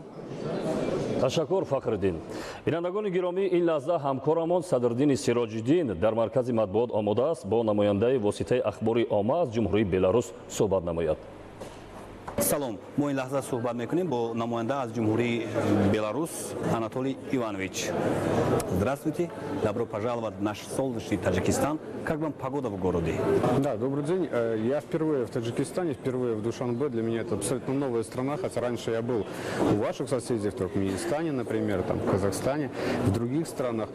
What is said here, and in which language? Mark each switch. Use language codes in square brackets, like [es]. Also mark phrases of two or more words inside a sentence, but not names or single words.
[tg] ташаккур Фахриддин. бинандагони гиромӣ, ин лаҳза ҳамкорамон Садриддини Сироҷиддин дар маркази матбуот омода аст бо намояндаи воситаи ахбори омма аз ҷумҳурии Беларус суҳбат намояд. Салом, мо ин лаҳза суҳбат мекунем бо намоянда аз ҷумҳурии Беларус Анатолий Иванович. [ru] Здравствуйте, добро пожаловать в наш солнечный Таджикистан. Как вам погода в городе? Да, добрый день. Я впервые в Таджикистане, впервые в Душанбе. Для меня это абсолютно новая страна, хотя раньше я был у ваших соседей в Туркменистане, например, там, в Казахстане, в других странах.